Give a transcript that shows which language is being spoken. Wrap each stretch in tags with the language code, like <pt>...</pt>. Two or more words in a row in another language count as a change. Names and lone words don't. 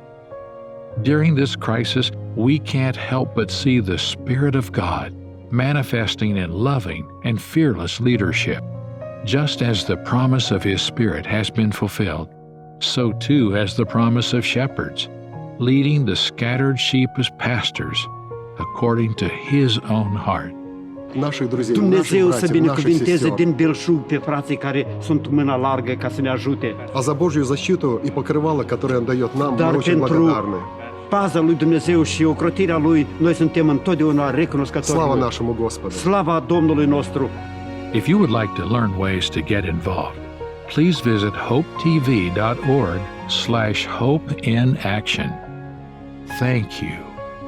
<en>During this crisis, we can't help but see the Spirit of God manifesting in loving and fearless leadership. Just as the promise of His Spirit has been fulfilled, so too has the promise of shepherds, leading the scattered sheep as pastors, according to his own heart.</en> <ru>Наших друзей, наших</ru> <ro>Dumnezeu să</ro> <ru>братьев, наших</ru> <ro>binecuvinteze</ro> <ru>сестер.</ru> <ro>din belșug pe frații care sunt mâna largă ca să ne ajute.</ro> <ru>А за Божью защиту и покрывало, которое Он дает нам,</ru> <ro>Dar</ro> <ru>мы очень</ru> <ro>pentru</ro> <ru>благодарны.</ru> <ro>paza lui Dumnezeu și ocrotirea lui, noi suntem întotdeauna recunoscători.</ro> <ru>Слава</ru> <ro>lui.</ro> <ru>нашему Господу!</ru> <ro>Slava Domnului nostru!</ro> <en>If you would like to learn ways to get involved, please visit hopetv.org/hopeinaction. Thank you.</en>